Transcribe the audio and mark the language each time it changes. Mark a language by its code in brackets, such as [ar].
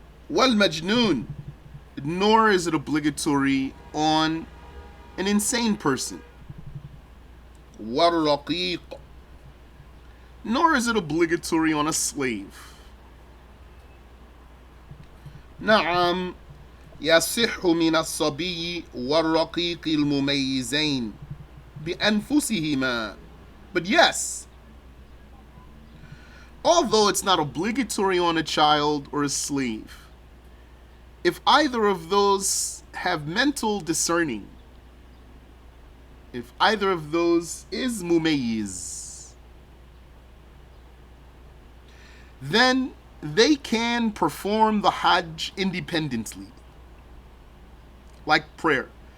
[ar] وَالْمَجْنُونَ. [en] Nor is it obligatory on an insane person. [ar] وَالرَّقِيقُ. [en] Nor is it obligatory on a slave. [ar] نعم يصح من الصبي والرقيق المميزين بأنفسهما. [en] But yes, although it's not obligatory on a child or a slave, if either of those have mental discerning, if either of those is mumayyiz, then they can perform the Hajj independently. Like prayer.